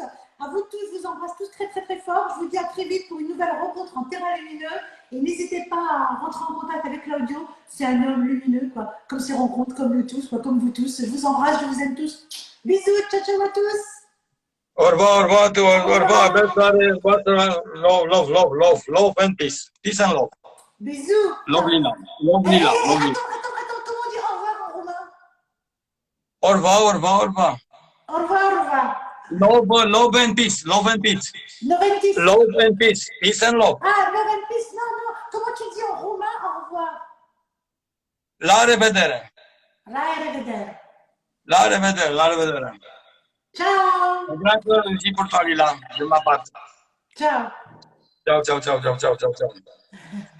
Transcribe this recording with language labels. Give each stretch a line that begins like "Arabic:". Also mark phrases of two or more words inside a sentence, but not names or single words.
French: À vous tous, je vous embrasse tous très très très fort. Je vous dis à très vite pour une nouvelle rencontre en terrain lumineux. Et n'hésitez pas à rentrer en contact avec Claudio, c'est un homme lumineux, quoi. Comme ses rencontres, comme nous tous, quoi, comme vous tous. Je vous embrasse, je vous aime tous. Bisous,
Italian: ciao ciao
French: à tous. Au revoir, au revoir, Au au revoir. revoir.
English: Love and peace. Peace and love.
French: Bisous.
English: Lovely love. Lovely love. Lovely.
French: Attends, comment on dit au revoir en roumain? Au revoir, au revoir, au revoir. Au revoir, au revoir.
English: Love and peace. Love and peace. Noventis. Love and peace. Peace and love.
French: Ah, Noventis, non, non. Comment tu dis en roumain au revoir?
Romanian: La revedere. La revedere. La revedere. La revedere.
Italian: Ciao.
Romanian: Grazie și portalii la
French: de ma parte.
Italian: Ciao. Ciao, ciao, ciao, ciao, ciao, ciao, ciao.